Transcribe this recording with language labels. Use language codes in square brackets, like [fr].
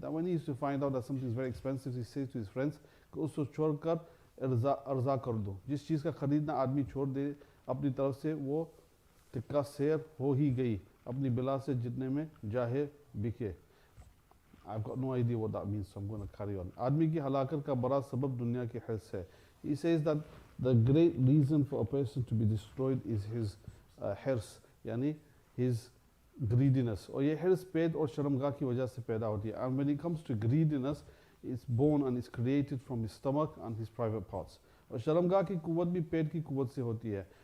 [en] That when he used to find out that something is very expensive, he says to his friends [hi] कि उसको छोड़कर अर्ज़ा कर दो. जिस चीज़ का ख़रीदना आदमी छोड़ दे अपनी तरफ से, वो टिक्का शेर हो ही गई अपनी बिला से जितने में जाहे बिके. [en] I've got no idea what that means, so I'm going to carry on. [hi] आदमी की हलाकत का बड़ा सबब दुनिया की हिर्स है. [en] He says that the great reason for a person to be destroyed is his hirs, यानी his greediness. [hi] और ये हिर्स पेट और शर्मगाह की वजह से पैदा होती है. [en] And when it comes to greediness, it's born and it's created from his stomach and his private parts. [hi] और शर्मगाह की कुव्वत भी पेट की कुव्वत से होती है.